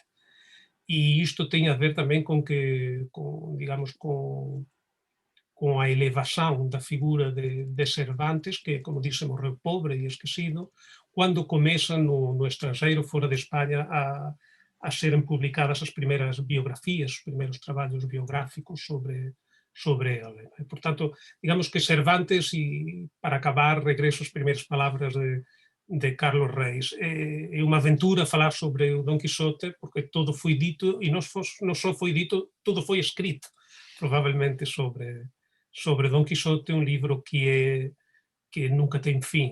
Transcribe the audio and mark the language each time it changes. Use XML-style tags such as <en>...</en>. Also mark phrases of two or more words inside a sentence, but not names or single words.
<gl>E isto ten a ver tamén con a elevación da figura de Cervantes, que, como dice, morreu pobre e esquecido, cando comezan no estranxeiro, fora de España, a seren publicadas as primeiras biografías, os primeiros traballos biográficos sobre sobre ele.</gl> <pt>Portanto, digamos que Cervantes, e para acabar, regresso às primeiras palavras de Carlos Reis, é uma aventura falar sobre o Dom Quixote, porque todo foi dito, e não só foi dito, tudo foi escrito, provavelmente, sobre Dom Quixote, um livro que nunca tem fim.</pt>